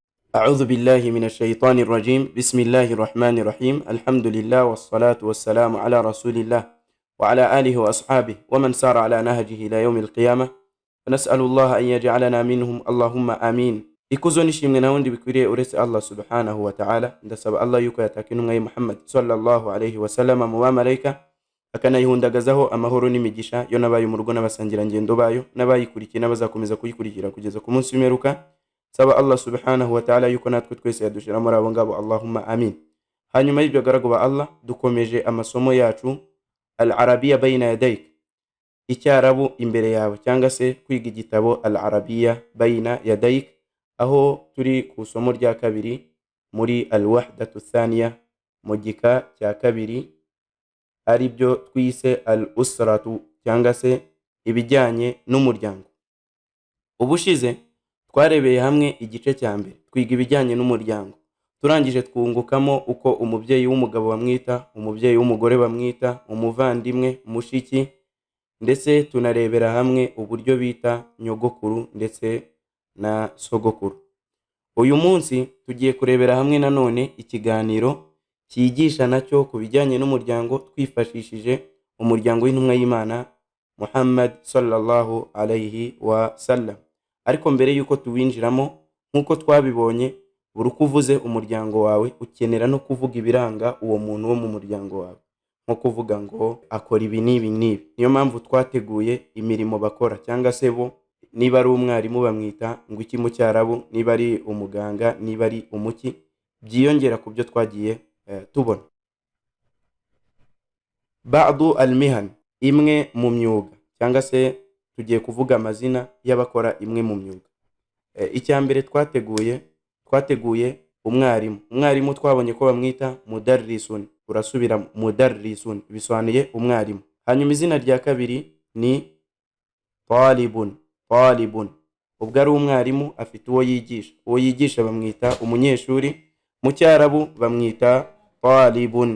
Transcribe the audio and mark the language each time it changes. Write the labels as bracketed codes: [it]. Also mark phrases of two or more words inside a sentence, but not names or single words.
[ar] أعوذ بالله من الشيطان الرجيم. بسم الله الرحمن الرحيم. الحمد لله والصلاة والسلام على رسول الله وعلى آله وأصحابه ومن سار على نهجه إلى يوم القيامة. فنسأل الله أن يجعلنا منهم اللهم آمين. [rw] Ikuzo nishimwe na wundi bikwiriye uretse Allah [ar] سبحانه وتعالى. [rw] Ndasaba Allah yuko yatakinu ngai Muhammad [ar] صلى الله عليه وسلم [rw] mu bamarayika akanayihundagazaho amahoro n'imigisha yo nabaye mu rugo n'abasangira ngendo bayo n'abayikurikiye n'abazakomeza kuyikurikira kugeza ku munsi w'imperuka. Saba Allah [ar] سبحانه وتعالى [rw] yuko natwe twese yadushira muri abo ngabo, [ar] اللهم آمين. [rw] Hanyuma y'ibyo garagu ba Allah, dukomeje amasomo yacu al-Arabiyya bayna yadayk, icyarabu imbere yawe, cyangwa se kwiga igitabo al-Arabiyya bayna yadayk, aho turi ku somo rya kabiri muri [ar] الوحدة الثانية [rw] mu gika cya kabiri, ari byo twise al-usratu, cyangwa se ibijyanye n'umuryango. Ubushize twarebeye hamwe igice cya mbere, twiga ibijyanye n'umuryango, turangije twungukamo uko umubyeyi w'umugabo bamwita, umubyeyi w'umugore bamwita, umuvandimwe, mushiki, ndetse tunarebera hamwe uburyo bita nyogokuru ndetse na sogokuru. Uyu munsi tugiye kurebera hamwe nanone ikiganiro cyigisha nacyo ku bijyanye n'umuryango, twifashishije umuryango w'intumwa y'Imana Muhammad [ar] صلى الله عليه وسلم. [rw] Ariko mbere yuko tuwinjiramo, nkuko twabibonye, buri uko uvuze umuryango wawe ukenera no kuvuga ibiranga uwo muntu wo mu muryango wawe, nko kuvuga ngo akora ibi n'ibi n'ibi. Niyo mpamvu twateguye imirimo bakora, cyangwa se bo niba ari umwarimu bamwita ngo iki mu cyarabu, niba ari umuganga, niba ari umuki, byiyongera ku byo twagiye tubona. [ar] بعض المهن, [rw] imwe mu myuga, cyangwa se tugiye kuvuga amazina y'abakora imwe mu myuga. Icyambere twateguye umwarimu twabonye ko bamwita mudarrisun, urasubira mudarrisun bisobanuye umwarimu. Hanyuma izina rya kabiri ni talibun, ubwo ari umwarimu afite uwo yigisha bamwita umunyeshuri, mu cyarabu bamwita talibun.